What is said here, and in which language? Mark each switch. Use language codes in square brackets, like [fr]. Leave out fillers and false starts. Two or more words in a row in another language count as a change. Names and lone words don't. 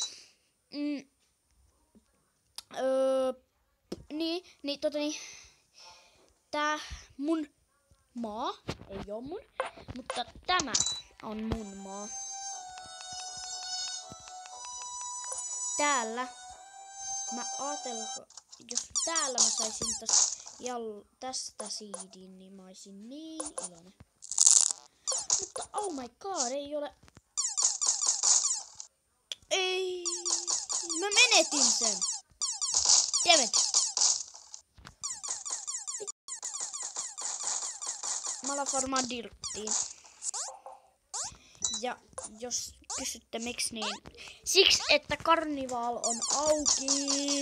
[fi] Tää mun maa ei oo mun, mutta tämä on mun maa. Täällä mä aatellaan, jos täällä mä saisin tästä seedin, niin mä oisin niin iloinen. Mutta [en] oh my god, [fi] ei ole. Ei, mä menetin sen. Dammit. Mä alan varmaan dirttiin. Ja jos kysytte miksi, niin siksi, että karnivaal on auki.